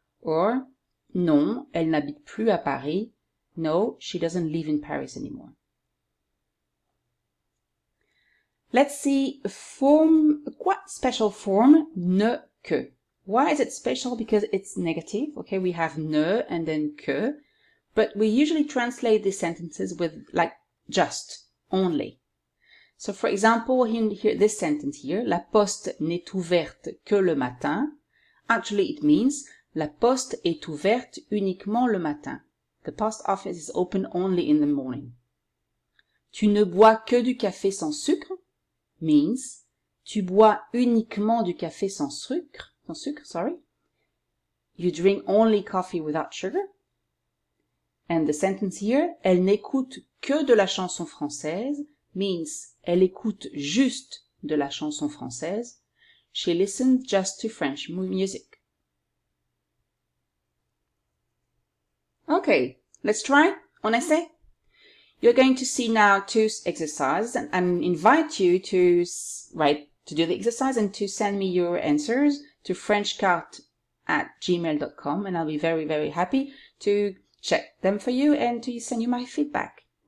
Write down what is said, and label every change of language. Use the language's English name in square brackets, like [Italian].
[French] Or non, elle n'habite plus à Paris. [English] No, she doesn't live in Paris anymore. Let's see a form, a quite special form, ne que. Why is it special? Because it's negative. Okay, we have ne and then que, but we usually translate these sentences with like just, only. So for example, in here, this sentence here, [French] la poste n'est ouverte que le matin. [English] Actually, it means [French] la poste est ouverte uniquement le matin. [English] The post office is open only in the morning. [French] Tu ne bois que du café sans sucre means tu bois uniquement du café sans sucre, sorry. [English] You drink only coffee without sugar. And the sentence here, [French] elle n'écoute que de la chanson française means elle écoute juste de la chanson française. [English] She listens just to French music. Okay, let's try. [French] On essaie. [English] You're going to see now two exercises and invite you to do the exercise and to send me your answers to frenchcart@gmail.com, and I'll be very, very happy to check them for you and to send you my feedback.